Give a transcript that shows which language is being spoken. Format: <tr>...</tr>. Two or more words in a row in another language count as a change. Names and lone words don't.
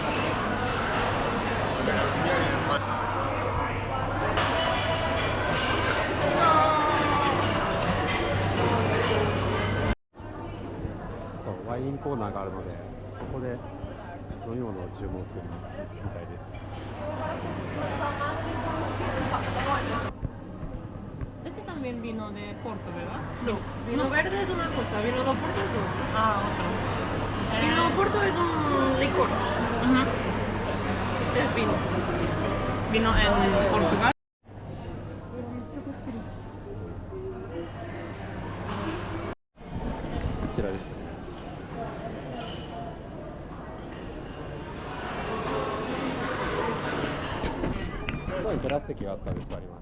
<ja>ワインコーナーがあるので、ここで飲み物を注文するみたいです。</ja> <es>Este también vino de Porto, ¿verdad? No. Vino verde es una cosa, vino de Porto es otra. Ah, otro. Vino de Porto es un licor. Este es vino. Vino en Portugal.</es> <ja>こちらですね。ここにテラス席があったんで座ります。</ja>